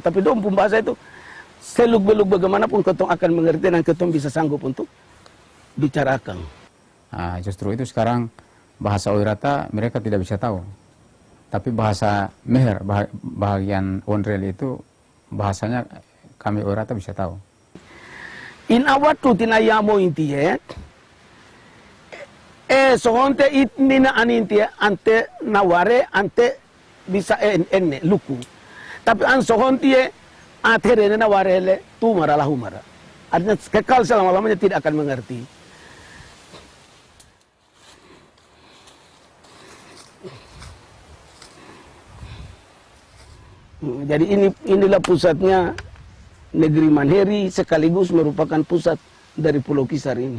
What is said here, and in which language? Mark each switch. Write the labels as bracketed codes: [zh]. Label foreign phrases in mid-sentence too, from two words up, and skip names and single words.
[id] Tapi dong bahasa itu seluk-beluk bagaimanapun ketemu akan mengerti dan ketemu bisa sanggup untuk bicarakan. Nah, justru itu sekarang bahasa Oirata mereka tidak bisa tahu. Tapi bahasa Meher, bahagian Wonreli itu bahasanya kami Oirata bisa tahu. [oia] In awatu tinayamo intie, sohonte itnina anintie ante naware ante bisa enne luku. Tapi an sohontie atere nawarele tu maralahu mara. [id] Artinya kekal selama-lamanya tidak akan mengerti. Jadi inilah pusatnya negeri Manheri, sekaligus merupakan pusat dari Pulau Kisar ini.